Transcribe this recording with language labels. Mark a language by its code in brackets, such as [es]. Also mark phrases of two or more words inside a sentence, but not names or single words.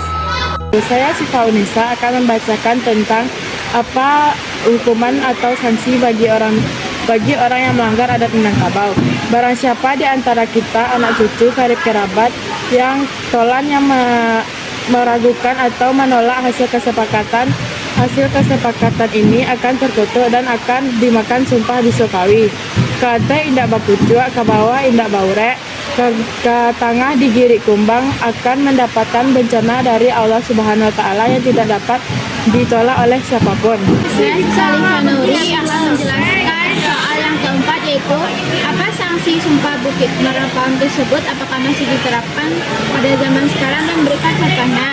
[id] Saya Siva Unisa akan membacakan tentang apa hukuman atau sanksi bagi orang yang melanggar adat Minangkabau. Barang siapa di antara kita, anak cucu, karib kerabat, yang tolan yang meragukan atau menolak hasil kesepakatan ini akan tertutup dan akan dimakan sumpah di Sokawi. [min] Kate indak bapucua, ke bawah indak baurek, ke tengah digirik kumbang, [id] akan mendapatkan bencana dari Allah [ar] سبحانه وتعالى [id] yang tidak dapat ditolak oleh siapapun. Saya Salihah Nuri akan menjelaskan soal yang keempat, yaitu apa sanksi Sumpah Bukit Merapalan tersebut, apakah masih diterapkan pada zaman sekarang, dan berikan contohnya.